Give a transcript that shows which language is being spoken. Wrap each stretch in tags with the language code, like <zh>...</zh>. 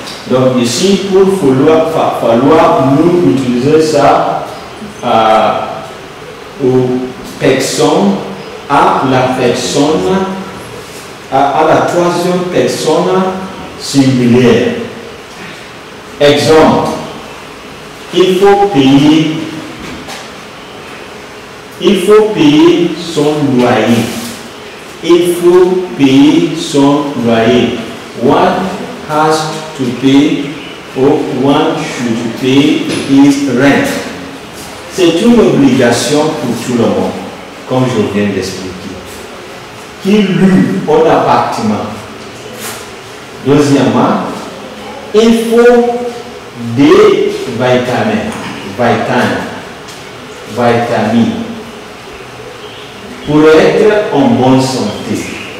<fr>Donc ici, pour falloir nous utiliser ça aux personnes, à la troisième personne singulière. Exemple, il faut payer son loyer. Il faut payer son loyer.</fr> <en>One has to pay, or one should pay his rent.</en> <fr>C'est une obligation pour tout le monde, comme je viens d'expliquer. Qui loue un appartement. Deuxièmement, il faut des vitamines pour être en bonne santé.</fr>